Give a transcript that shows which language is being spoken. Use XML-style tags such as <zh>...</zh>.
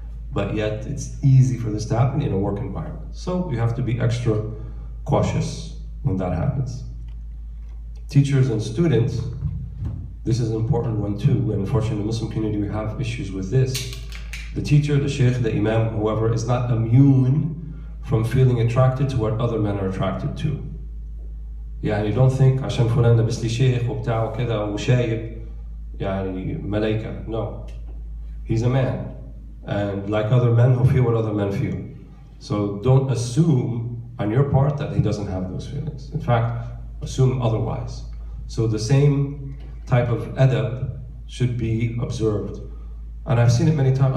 <en>But yet it's easy for this to happen in a work environment. So you have to be extra cautious when that happens. Teachers and students, this is an important one too, and unfortunately in the Muslim community we have issues with this. The teacher, the sheikh, the imam, whoever, is not immune from feeling attracted to what other men are attracted to.</en> <ar>يعني</ar> <en>don't think</en> <ar>عشان فلان لابس لي شيخ وبتاع وكذا وشايب يعني ملايكة.</ar> <en>No, he's a man, and like other men, he'll feel what other men feel. So don't assume on your part that he doesn't have those feelings. In fact, assume otherwise. So the same type of adab should be observed. And I've seen it many times.</en>